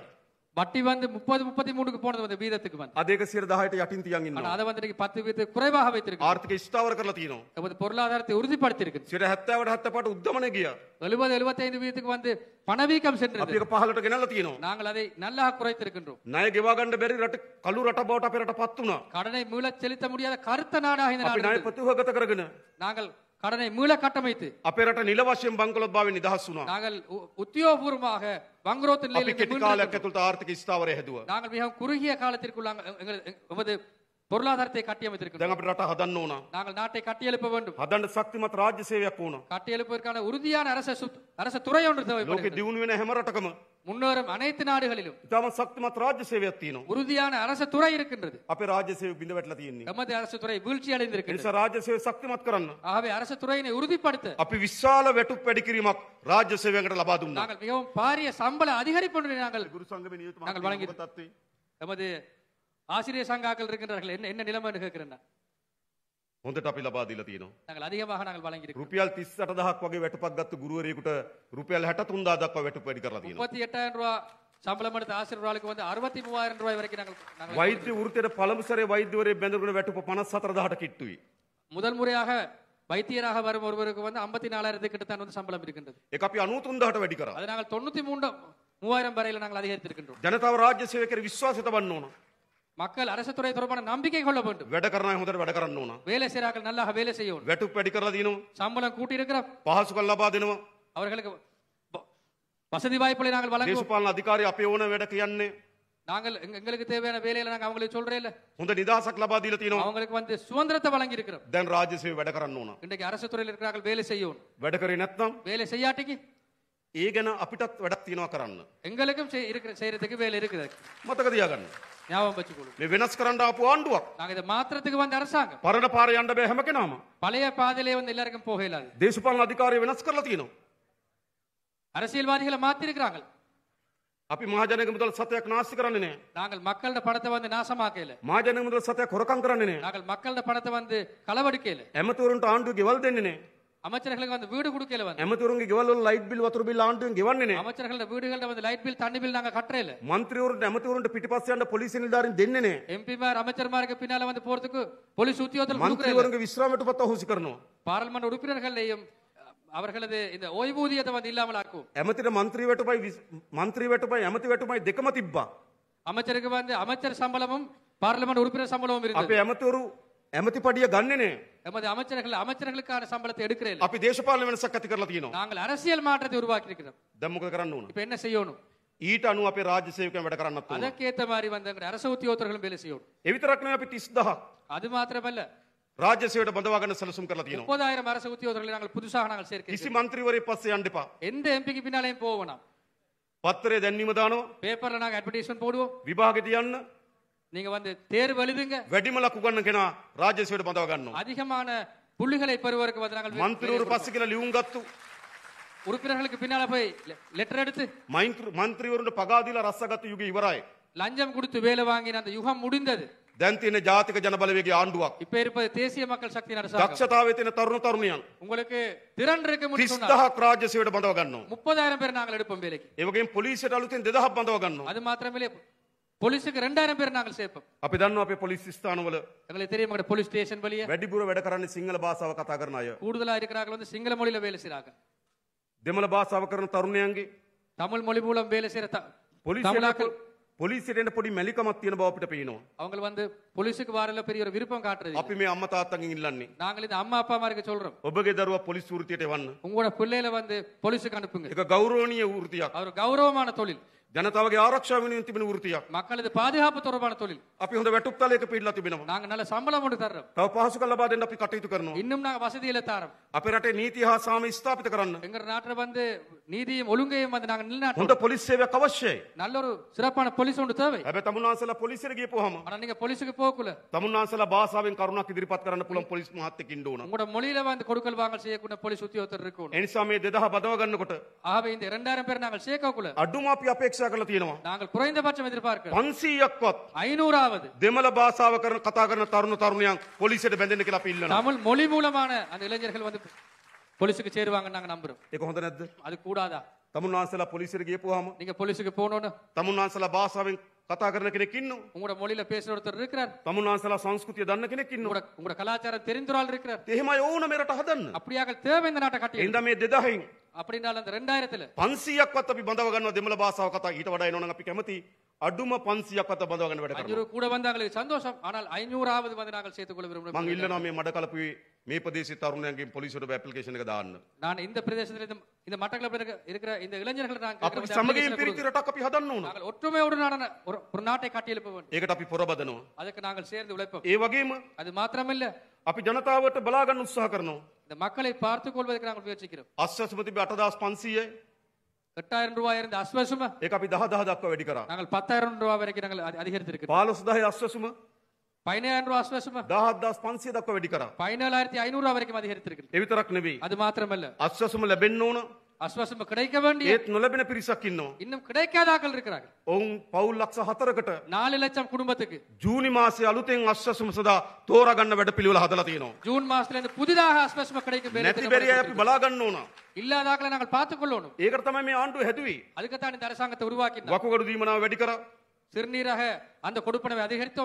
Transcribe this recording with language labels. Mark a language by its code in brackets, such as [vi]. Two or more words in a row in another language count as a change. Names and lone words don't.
[ta] வட்டி வந்து 30-33க்கு போனது வந்து வீதத்துக்கு வந்து. [si] අද ඒක 10ට යටින් තියන් [ta] ஆனா [si] ඉන්නවා. [ta] அதை வந்து இன்னைக்கு 10 வீதத்துக்கு குறைவாக வைத்திருக்கிறோம். [si] ආර්ථික ස්ථාවර කරලා තියෙනවා. [ta] நமது பொருளாதாரத்தை உறுதிப்படுத்தி இருக்கு. [si] 70ට 75ට උද්දමනය ගියා. [ta] 70-75 வீதத்துக்கு வந்து பணவீக்கம் [si] අපි [ta] சென்றது. [si] ඒක 15ට ගෙනල්ලා තියෙනවා. [ta] நாங்கள் அதை நல்லாக குறைத்திருக்கின்றோம். [si] ණය ගෙවා ගන්න බැරි රට කළු රට බවට අපේ රටපත් වුණා. [ta] கடனை மீள செலுத்த முடியாத கருத்த நாடாக இந்த [si] අපි [ta] நாடு [si] ණය [ta] இருந்தது. [si] ප්‍රතිවගත කරගෙන [ta] நாங்கள் கடனை மீள கட்டமைத்து [si] අපේ රට නිල වශයෙන් බංකොලොත් භාවයෙන් නිදහස් වුණා. [ta] நாங்கள் உத்தியோகபூர்வமாக வங்குரோத்து [si] අපි [ta] நிலையில் [si] කෙටි කාලයක් ඇතුළත ආර්ථික ස්ථාවරය හැදුවා. [ta] நாங்கள் மிகவும் குறுகிய காலத்திற்குள் எமது பொருளாதாரத்தை கட்டியமைத்திருக்கிறோம். [si] දැන් අපිට රට හදන්න ඕන. [ta] நாங்கள் நாட்டை கட்டியெழுப்ப வேண்டும். [si] හදන්න ශක්තිමත් රාජ්‍ය සේවයක් ඕන. [ta] கட்டியெழுப்பதற்கான உறுதியான அரச துறை ஒன்று [si] ලෝකෙ [ta] தேவைப்படுகிறது. [si] දියුණු වෙන හැම රටකම [ta] முன்னேறும் அனைத்து நாடுகளிலும் [si] ඉතාමත් ශක්තිමත් රාජ්‍ය සේවයක් තියෙනවා. [ta] உறுதியான அரச துறை இருக்கின்றது. [si] අපේ රාජ්‍ය සේවය බිඳ වැටලා තියෙන්නේ. [ta] எமது அரசு துறை வீழ்ச்சி [si] ඒ [ta] அடைந்திருக்கிறது. [si] නිසා රාජ්‍ය සේවය ශක්තිමත් කරන්න [ta] ஆகவே அரசு துறையினை உறுதிப்படுத்த [si] අපි විශාල වැටුප් වැඩි කිරීමක් රාජ්‍ය සේවයකට ලබා දුන්නා. [ta] நாங்கள் மிகவும் பாரிய சம்பள அதிகரிப்பு ஒன்றை நாங்கள் [si] ගුරු සංගමේ නියුත් [ta] நாங்கள் [si] මහත්මයා [ta] வழங்கி- [si] ඔබ තත්ත්වය [ta] எமது ஆசிரியர் சங்காக்கள் இருக்கின்றார்கள். என்ன நிலைமை கேட்கிறேன். [si] හොඳට අපි ලබා දීලා තියෙනවා. [ta] நாங்கள் அதிகமாக நாங்கள் வழங்கியிருக்கிறோம். [si] රුපියල් 38000ක් වගේ වැටුපක් ගත්ත ගුරුවරයෙකුට රුපියල් 63000 දක්වා වැටුප් වැඩි කරලා තියෙනවා. [ta] 38,000 ரூபாய் சம்பளம் எடுத்த ஆசிரியர்களுக்கு வந்து 63,000 ரூபாய் வரைக்கும் நாங்கள் [si] වෛද්‍ය වෘත්තියට පළමු සැරේ වෛද්‍යවරයෙක් බැඳගෙන වැටුප 54000ට කිට්ටුයි. [ta] முதல் முறையாக வைத்தியராக வரும் ஒருவருக்கு வந்து 54,000 கிட்டத்தான் வந்து சம்பளம் இருக்கின்றது. [si] ඒක අපි 93000ට වැඩි කරා. [ta] அதை நாங்கள் 93,000 வரையில நாங்கள் அதிகரித்திருக்கின்றோம். [si] ජනතාව රාජ්‍ය සේවය කෙරේ විශ්වාසය තබන්න ඕන. [ta] மக்கள் அரசு துறை தொடர்பான நம்பிக்கை கொள்ள வேண்டும். [si] වැඩ කරන අය හොඳට වැඩ කරන්න ඕන. [ta] வேலை செய்கிறார்கள் நல்லாக வேலை செய்யணும். [si] වැටුප් වැඩි කරලා දිනවා. [ta] சம்பளம் கூட்டி இருக்கிறோம். [si] පහසුකම් ලබා දෙනවා. [ta] அவர்களுக்கு வசதி வாய்ப்புகளை நாங்கள் வழங்குவோம். [si] දේශපාලන අධිකාරී අපේ ඕන වැඩ කියන්නේ [ta] நாங்கள் எங்களுக்கு தேவையான வேலையில நாங்கள் அவங்களுக்கு சொல்றே இல்ல. [si] හොඳ නිදහසක් ලබා දීලා තියෙනවා. [ta] அவங்களுக்கு வந்து சுதந்திரத்தை வழங்கி இருக்கிறோம். [si] දැන් රාජ්‍ය සේවය වැඩ කරන්න ඕන. [ta] இன்றைக்கு அரசு துறையில் இருக்கிறார்கள் வேலை செய்யணும். [si] වැඩ කරේ නැත්නම් [ta] வேலை செய்யாட்டிக்கு [si] ඒ ගැන අපිටත් වැඩක් තියෙනවා කරන්න. [ta] எங்களுக்கும் செய்யறதுக்கு வேலை இருக்குது. [si] මතක තියාගන්න. [ta] ஞாபகம் வச்சுக்கொள்ளும். [si] මේ වෙනස් කරන්න ආපු ආණ්ඩුවක්. [ta] நாங்க இதை மாத்திரத்துக்கு வந்து அரசாங்கம் [si] පරණ පාරේ යන්න බෑ හැම කෙනාම. [ta] பழைய பாதையிலே வந்து எல்லாருக்கும் போக இயலாது. [si] දේශපාලන අධිකාරිය වෙනස් කරලා තියෙනවා. [ta] அரசியல்வாதிகளை மாத்தி இருக்கிறாங்க. [si] අපි මහජනක මුදල් සතයක් නාස්ති කරන්නේ නැහැ. [ta] நாங்கள் மக்களோட பணத்தை வந்து நாசமாக்கல. [si] මහජනක මුදල් සතයක් හොරකම් කරන්නේ නැහැ. [ta] நாங்கள் மக்களோட பணத்தை வந்து களவெடுக்கல. [si] ඇමතිවරුන්ට ආණ්ඩුව ගෙවල් දෙන්නේ නැහැ. [ta] அமைச்சர்களுக்கு வந்து வீடு கொடுக்கல. வந்து [si] ඇමතිවරුන්ගේ ගෙවල් වල [en] light bill [si] වතුර බිල් ආණ්ඩුවෙන් ගෙවන්නේ නැහැ. [ta] அமைச்சர்களோட வீடுகள்ல வந்து [en] light bill [ta] தண்ணி பில் நாங்க கட்டறல. [si] මන්ත්‍රීවරුන්ට ඇමතිවරුන්ට පිටිපස්ස යන්න පොලිසිය නිලධාරීන් දෙන්නේ නැහැ. [ta] எம்பிமார் அமைச்சர்மாருக்கு பின்னால வந்து போறதுக்கு போலீஸ் உத்தியோகத்தர் கொடுக்கறல. [si] මන්ත්‍රීවරුන්ගේ විශ්‍රාමයටපත් අහෝසි කරනවා. [ta] பாராளுமன்ற உறுப்பினர்களையும் அவர்களது இந்த ஓய்வூதியத்தை வந்து இல்லாமல் ஆக்கும். [si] ඇමතිට මන්ත්‍රී වැටුපයි ඇමති වැටුපයි දෙකම තිබ්බා. [ta] அமைச்சருக்கு வந்து அமைச்சர் சம்பளமும் பார்லிமெண்ட் உறுப்பினர் சம்பளமும் இருந்தது. [si] අපේ ඇමතිවරු ඇමති පඩිය ගන්නෙ නැහැ. [ta] எமது அமைச்சர்களுக்கான சம்பளத்தை எடுக்கிறேன். [si] අපි දේශපාලන වෙනසක් ඇති කරලා තියෙනවා. [ta] நாங்கள் அரசியல் மாற்றத்தை உருவாக்கி இருக்கிறோம். [si] දැන් මොකද කරන්න ඕන? [ta] இப்ப என்ன செய்யணும்? [si] ඊට අනුව අපේ රාජ්‍ය සේවකයන් වැඩ කරන්නත් ඕන. [ta] அதற்கேற்ற மாதிரி வந்து எங்களுடைய அரசு உத்தியோகத்தர்களும் வேலை செய்யணும். [si] ඒ විතරක් නෙවෙයි අපි 30000ක් [ta] அது மாத்திரமல்ல [si] රාජ්‍ය සේවයට බඳවා ගන්න සැලසුම් කරලා තියෙනවා. [ta] 30,000 அரசு உத்தியோகத்தர்களை நாங்கள் புதுசாக நாங்கள் சேர்க்க [si] කිසි මන්ත්‍රීවරයෙක් පස්සේ යන්න එපා. [ta] எந்த எம்பிக்கு பின்னாலேயும் போவோம். [si] පත්තරේ දැන්වීම දානවා. [ta] பேப்பர்ல நாங்க அட்வர்டைஸ்மென்ட் போடுவோம். [si] විභාගෙට යන්න [ta] நீங்க வந்து தேர்வு எழுதுங்க. [si] වැඩිම ලකුණු ගන්න කෙනා රාජ්‍ය සේවයට බඳවා ගන්නවා. [ta] அதிகமான புள்ளிகளை பெறுவதற்கு வந்து நாங்கள் [si] මන්ත්‍රීවරු පස්සේ කියලා ලියුම් ගත්තු [ta] உறுப்பினர்களுக்கு பின்னால போய் லெட்டர் எடுத்து [si] මන්ත්‍රීවරුන්ට පගා දීලා රස්සගත්තු යුගය ඉවරයි. [ta] லஞ்சம் கொடுத்து வேலை வாங்கின அந்த யுகம் முடிந்தது. [si] දැන් තියෙන ජාතික ජනබලවේගයේ ආණ්ඩුවක්. [ta] இப்ப இருப்பது தேசிய மக்கள் சக்தியின் அரசாங்கம். [si] දක්ෂතාවයේ තියෙන තරුණ තරුණියන් [ta] உங்களுக்கு திறன் இருக்கு முடியும் [si] 30000ක් රාජ්‍ය සේවයට බඳව ගන්නවා. [ta] 30,000 பேர் நாங்கள் எடுப்போம் வேலைக்கு. [si] ඒ වගේම පොලිසියට අලුතෙන් 2000ක් බඳව ගන්නවා. [ta] அது மாத்திரமில்லை போலீஸுக்கு 2000 பேர் நாங்கள் சேர்ப்போம். [si] අපි දන්නවා අපේ පොලිස් ස්ථානවල [ta] எங்களுக்கு தெரியும் எங்க [en] police station [ta] வழியா [si] වැඩිපුර වැඩ කරන්නේ සිංහල භාෂාව කතා කරන අය. [ta] கூடுதலா இருக்கிறார்கள் வந்து சிங்கள மொழியில வேலை செய்றாங்க. [si] දෙමළ භාෂාව කරන තරුණයන්ගේ [ta] தமிழ் மொழி மூலம் வேலை செய்யற [si] පොලිසියට එන්න පොඩි මැලිකමක් තියෙන බව අපිට පේනවා. [ta] அவங்க வந்து போலீஸுக்கு வாரல பெரிய ஒரு விருப்பம் காட்டுறது. [si] අපි මේ අම්මා තාත්තගෙන් ඉල්ලන්නේ [ta] நாங்கள் இந்த அம்மா அப்பா மாருக்கு சொல்றோம். [si] ඔබගේ දරුවා පොලිස් වෘත්තියට එවන්න. [ta] உங்களோட பிள்ளைகளை வந்து போலீஸுக்கு அனுப்புங்க. [si] ඒක ගෞරවනීය වෘත්තියක්. [ta] அவர் கௌரவமான தொழில். [si] ජනතාවගේ ආරක්ෂාව වෙනුවෙන් තිබෙන වෘත්තියක්. [ta] மக்களது பாதுகாப்பு தொடர்பான தொழில். [si] අපි හොඳ වැටුප් තලයක පිළිලා තිබෙනවා. [ta] நாங்க நல்ல சம்பளம் ஒன்று தர்றோம். [si] තව පහසුකම් ලබා දෙන්න අපි කටයුතු කරනවා. [ta] இன்னும் நாங்க வசதிகளை தரோம். [si] අපේ රටේ නීතිය හා සාමය ස්ථාපිත කරන්න [ta] எங்க நாட்டுல வந்து நீதியும் ஒழுங்கையும் வந்து நாங்க [si] හොඳ [ta] நிலைநாட்டுறோம். [si] පොලිස් සේවයක් අවශ්‍යයි. [ta] நல்ல ஒரு சிறப்பான போலீஸ் ஒன்று தேவை. [si] හැබැයි තමුන්නාන්සලා පොලිසියට ගියපුවාම [ta] ஆனா நீங்க போலீஸுக்கு போகக்குள்ள [si] තමුන්නාන්සලා භාෂාවෙන් කරුණක් ඉදිරිපත් කරන්න පුළුවන් පොලිස් මහත්තයෙක් ඉන්න ඕන. [ta] உங்களோட மொழியில வந்து கொடுக்கல் வாங்கல் செய்யக்கூடிய போலீஸ் உத்தியோகத்தர் இருக்கணும். [si] ඒ නිසා මේ 2000 බදව ගන්නකොට [ta] ஆகவே இந்த 2000 பேர் நாங்கள் சேர்க்கக்குள்ள [si] අඩුම අපි අපේක්ෂා කරලා තියෙනවා. [ta] நாங்கள் குறைந்தபட்சம் எதிர்பார்க்கிறோம் [si] 500ක්වත් [ta] 500வது [si] දෙමළ භාෂාව කරන කතා කරන තරුණ තරුණියන් පොලිසියට බැඳෙන්න කියලා අපි ඉල්ලනවා. [ta] தமிழ் மொழி மூலமான அந்த இளைஞர்கள் வந்து போலீஸுக்கு சேருவாங்க நாங்க நம்புறோம். [si] ඒක හොඳ නැද්ද? [ta] அது கூடாதா? [si] තමුන්නාන්සලා පොලිසියට ගියපුවාම [ta] நீங்க போலீஸுக்கு போகணும்னு [si] තමුන්නාන්සලා භාෂාවෙන් කතා කරන කෙනෙක් ඉන්නවා. [ta] உங்களோட மொழியில பேசுற ஒருத்தர் இருக்கிறார். [si] තමුන්නාන්සලා සංස්කෘතිය දන්න කෙනෙක් ඉන්නවා. [ta] உங்களோட கலாச்சாரம் தெரிந்த ஒரு ஆள் இருக்கிறார். [si] එහෙමයි ඕන මේ රට හදන්න. [ta] அப்படியாக தேவை இந்த நாட்டை கட்டி. [si] එඳ මේ 2000න් [ta] அப்படினால அந்த 2000ல [si] 500ක්වත් අපි බඳව ගන්නවා දෙමළ භාෂාව කතා ඊට වඩා එනවනම් අපි කැමති අඩුම 500ක්වත් බඳව ගන්න වැඩ කරනවා. [ta] 500 கூட வந்தாங்களுக்கு சந்தோஷம். ஆனால் 500வது வந்து நாங்கள் சேர்த்துக் கொள்ள விரும்புகிறோம். [si] මං ඉල්ලනවා මේ මඩකලපුවේ මේ ප්‍රදේශයේ තරුණයන්ගෙන් පොලිසියට ඇප්ලිකේෂන් එක දාන්න. [ta] நான் இந்த பிரதேசத்துல இந்த மட்டக்களப்பில் இருக்கிற இந்த இளைஞர்கள் நாங்கள் [si] අපි සමගියෙන් පිරිති රටක් අපි හදන්න ඕන. [ta] நாங்கள் ஒற்றுமையோடு ஒரு நாட்டை கட்டி எழுப்ப வேண்டும். [si] ඒකට අපි පොරබදනවා. [ta] அதுக்கு நாங்கள் சேர்ந்து உழைப்போம். [si] ඒ වගේම [ta] அது மாத்திரமல்ல [si] අපි ජනතාවට බලා ගන්න උත්සාහ කරනවා. [ta] இந்த மக்களை பார்த்துக் கொள்வதற்கு நாங்கள் முயற்சிக்கிறோம். [si] අස්වැසුම තිබේ 8500යි. [ta] 8000 ரூபாய் இருந்த அஸ்வசும [si] ඒක අපි 10000 දක්වා වැඩි කරා. [ta] நாங்கள் 10000 ரூபாய் வரைக்கும் நாங்கள் அதிகரித்திருக்கிறோம். [si] 15000 අස්වැසුම [ta] 15000 ரூபாய் அஸ்வசும [si] 17500 දක්වා වැඩි කරා. [ta] 14500 ரூபாய் வரைக்கும் அதிகரித்திருக்கிறோம். [si] ඒ විතරක් නෙවෙයි. [ta] அது மாத்திரமல்ல [si] අස්වැසුම ලැබෙන්න ඕන. [ta] அஸ்வசும கிடைக்க வேண்டிய [si] ඒත් නොලැබෙන පිරිසක් ඉන්නවා. [ta] இன்னும் கிடைக்காதாக்கள் இருக்கிறார்கள். [si] ඔවුන් පවුල් ලක්ෂ 4කට [ta] 4 லட்சம் குடும்பத்துக்கு [si] ජූනි මාසයේ අලුතෙන් අස්වැසුම සදා තෝරාගන්න වැඩපිළිවෙල හදලා තියෙනවා. [ta] ஜூன் மாசத்துல இருந்து புதிதாக அஸ்வசும கிடைக்கும் வேலை [si] නැති බැරි අය අපි බලා ගන්න ඕන. [ta] இல்லாதாக்களை நாங்கள் பார்த்துக் கொள்ளணும். [si] ඒකට තමයි මේ ආණ්ඩුව හැදුවේ. [ta] அதுக்குத்தான் இந்த அரசாங்கத்தை உருவாக்கினோம். [si] වකුගඩු දීමනාව වැඩි කරා. [ta] சிறுநீரக அந்த கொடுப்பனவை அதிகரித்தோம்.